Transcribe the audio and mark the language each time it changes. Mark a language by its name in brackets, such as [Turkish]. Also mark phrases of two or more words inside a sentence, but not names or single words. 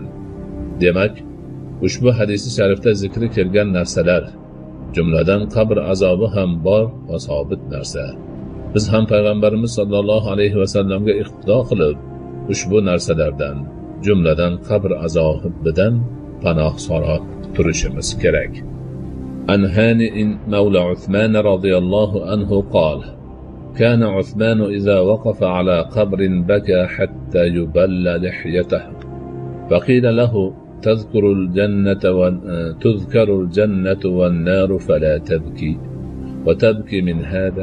[Uzbek] Demak, ushbu hadisi sharifda zikri kelgan narsalar, jumladan qabr azobi ham bor va sobit narsa. Biz ham Payg'ambarimiz sallallohu alayhi va sallamga iqtido qilib, ushbu narsalardan, jumladan qabr azobidan panoh so'rab turishimiz kerak. [Arabic] عن هانئ مولى عثمان رضي الله عنه قال: كان عثمان إذا وقف على قبر بكى حتى يبل لحيته فقيل له تذكر الجنة والنار فلا تبكي وتبكي من هذا.